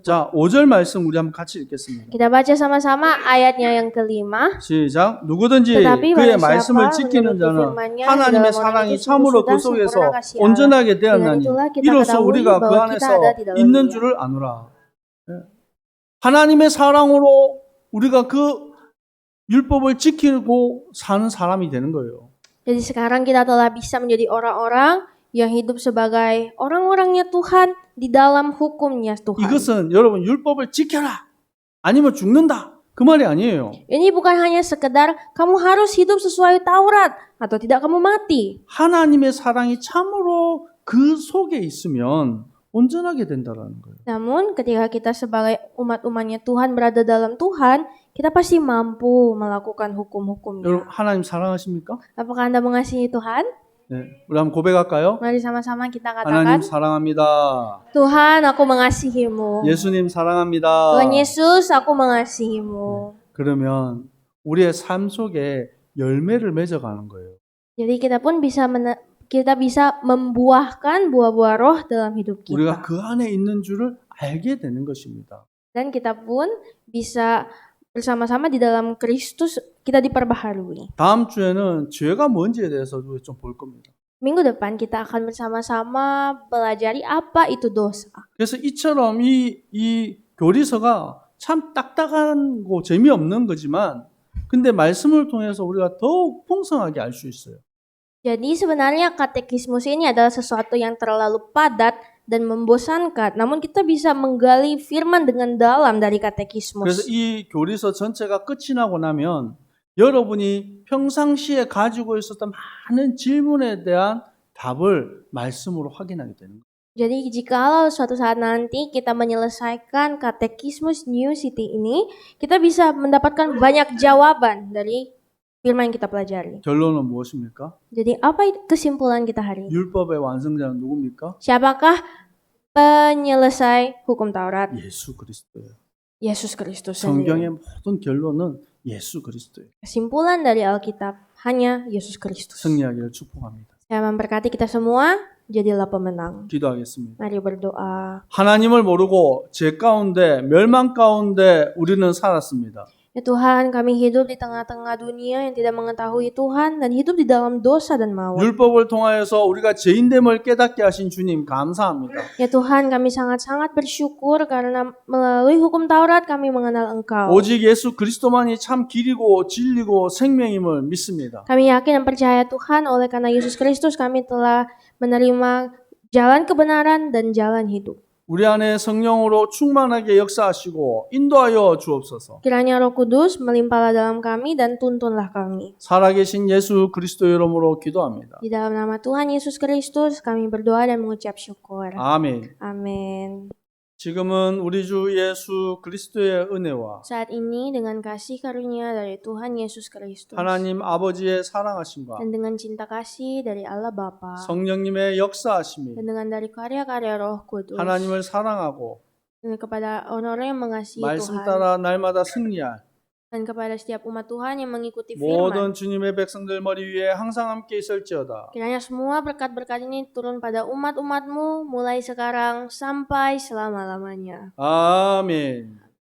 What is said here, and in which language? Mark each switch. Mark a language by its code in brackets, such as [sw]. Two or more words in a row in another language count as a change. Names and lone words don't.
[ko] 자, 5절 말씀 우리 한번 같이 읽겠습니다. [id] Kita baca sama-sama ayatnya yang kelima. [ko] 시작. 누구든지 [id] Tetapi [ko] 그의 [id] barang [ko] 말씀을 [id] siapa [ko] 지키는 [id] menuruti [ko] 자는 [id] firman-Nya, [ko] 하나님의 [id] dalam orang [ko] 사랑이 [id] itu [ko] 참으로 그 [id] sudah [ko] 속에서 [id] sempurna kasih Allah. [ko] 온전하게 [id] Dengan [ko] 되었나니 [id] itulah kita [ko] 이로써 [id] ketahui [ko] 우리가 그 [id] bahwa [ko] 안에서 [id] kita ada di dalam [ko] 있는 [id] Dia. [ko] 줄을 아노라. 예. 하나님의 사랑으로 우리가 그 율법을 지키고 사는 사람이 되는 거예요. [id] Jadi sekarang kita telah bisa menjadi orang-orang yang hidup sebagai orang-orangnya Tuhan di dalam hukumnya Tuhan. [ko] 이것은 여러분 율법을 지켜라 아니면 죽는다 그 말이 아니에요. [id] Ini bukan hanya sekedar kamu harus hidup sesuai Taurat atau tidak kamu mati. [ko] 하나님의 사랑이 참으로 그 속에 있으면 온전하게 된다라는 거예요. [id] Namun ketika kita sebagai umat-umatnya Tuhan berada dalam Tuhan, kita pasti mampu melakukan hukum-hukumnya. [ko] 여러분 하나님 사랑하십니까? [id] Apakah Anda mengasihi Tuhan? [ko] 네, 우리 한번 고백할까요? [id] Mari sama-sama kita [ko] 하나님 [id] katakan, [ko] 사랑합니다. [id] Tuhan, aku mengasihimu. [ko] 예수님 사랑합니다. [id] Tuhan Yesus, aku mengasihimu. [ko] 그러면 우리의 삶 속에 열매를 맺어가는 거예요. [id] Jadi kita pun bisa membuahkan buah-buah roh dalam hidup [ko] 우리가 [id] kita. [ko] 그 안에 있는 줄을 알게 되는 것입니다. [id] Dan kita pun bisa bersama-sama di dalam Kristus kita diperbaharui. [ko] 다음 주에는 죄가 뭔지에 대해서 좀 볼 겁니다. [id] Minggu depan kita akan bersama-sama pelajari apa itu dosa. [ko] 그래서 이처럼 이 교리서가 참 딱딱한 거 재미없는 거지만 근데 말씀을 통해서 우리가 더욱 풍성하게 알 수 있어요. [id] Jadi sebenarnya katekismus ini adalah sesuatu yang terlalu padat dan membosankan. Namun kita bisa menggali firman dengan dalam dari [ko] 그래서 [id] katekismus. [ko] 이 교리서 전체가 끝이 나고 나면 여러분이 평상시에 가지고 있었던 많은 질문에 대한 답을 말씀으로 확인하게 되는 거예요. [id] Jadi jikalau suatu saat nanti kita menyelesaikan katekismus New City ini, kita bisa mendapatkan banyak jawaban dari firman yang kita pelajari. [ko] 결론은 무엇입니까? [id] Jadi apa kesimpulan kita hari ini? [ko] 율법의 완성자는 누굽니까? [id] Siapakah penyelesai hukum Taurat? [ko] 예수 그리스도예요. [id] Yesus Kristus [ko] 성경의 [id] sendiri. [ko] 모든 결론은 예수 그리스도예요. [id] Kesimpulan dari Alkitab hanya Yesus Kristus. [ko] 승리하기를 축복합니다. [id] Saya memberkati kita semua, jadilah pemenang. [ko] 기도하겠습니다. [id] Mari berdoa. [ko] 하나님을 모르고 죄 가운데 멸망 가운데 우리는 살았습니다. [id] Ya Tuhan, kami hidup di tengah-tengah dunia yang tidak mengetahui Tuhan dan hidup di dalam dosa dan maut. [ko] 율법을 통하여서 우리가 죄인됨을 깨닫게 하신 주님 감사합니다. [id] Ya Tuhan, kami sangat-sangat bersyukur karena melalui hukum Taurat kami mengenal Engkau. [ko] 오직 예수 그리스도만이 참 길이고 진리고 생명임을 믿습니다. [id] Kami yakin dan percaya Tuhan, oleh karena Yesus Kristus kami telah menerima jalan kebenaran dan jalan hidup. [ko] 우리 안에 성령으로 충만하게 역사하시고 인도하여 주옵소서. [id] Kiranya Roh Kudus melimpahlah dalam kami dan tuntunlah kami. [ko] 살아계신 예수 그리스도 이름으로 기도합니다. [id] Di dalam nama Tuhan Yesus Kristus kami berdoa dan mengucap syukur. [ko] 아멘. [id] Amin. [ko] 지금은 우리 주 예수 그리스도의 은혜와 [id] Saat ini dengan kasih karunia dari Tuhan Yesus Kristus [ko] 하나님 아버지의 사랑하심과 [id] dan dengan cinta kasih dari Allah Bapa [ko] 성령님의 역사하심이 [id] dan dengan dari karya-karya Roh Kudus [ko] 하나님을 사랑하고 [id] dan kepada orang-orang yang mengasihi [ko] 말씀 [id] Tuhan [ko] 따라 날마다 승리할 [id] dan kepada setiap umat Tuhan yang mengikuti [ko] 모든 [id] firman. [ko] 주님의 백성들 머리 위에 항상 함께 있을지어다. [id] Kiranya semua berkat-berkat ini turun pada umat-umatmu mulai sekarang sampai selama-lamanya. [ko] 아멘.